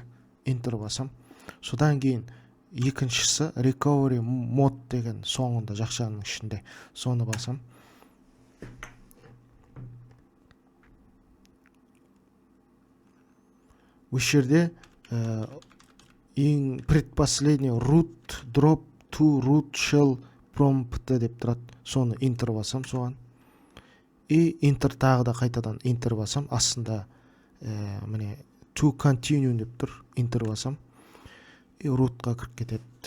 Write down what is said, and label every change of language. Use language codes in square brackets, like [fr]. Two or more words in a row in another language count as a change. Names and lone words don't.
[kk] Enter басам. Содан кейін екіншісі Recovery Mode деген соңында жақшаның ішінде. Соны басам. Осы жерде ең предпоследний [en] root drop to root shell prompt [kk] деп тұрады. Соны enter басам соған. И enter тағы да қайтадан enter басам. Астында міне [en] to continue [kk] деп тұр. Enter басам. И rootқа кіріп кетеді.